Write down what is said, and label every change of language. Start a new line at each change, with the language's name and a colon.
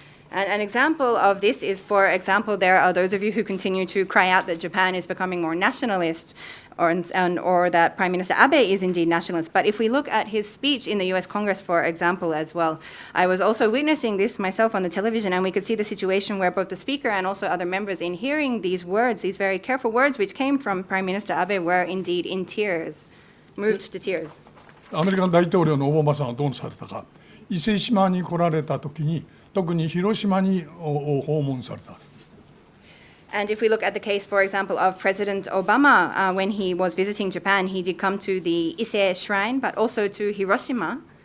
English: An example of this is, for example, there are those of you who continue to cry out that Japan is becoming more nationalist, or that Prime Minister Abe is indeed nationalist. But if we look at his speech in the US Congress, for example, as well, I was also witnessing this myself on the television, and we could see the situation where both the speaker and also other members, in hearing these words, these very careful words which came from Prime Minister Abe, were indeed in tears, moved to tears.
Japanese: アメリカの大統領のオバマさんはどうされたか。伊勢志摩に来られた時に、特に広島に訪問された。
English: And if we look at the case, for example, of President Obama, when he was visiting Japan, he did come to the Ise Shrine, but also to Hiroshima.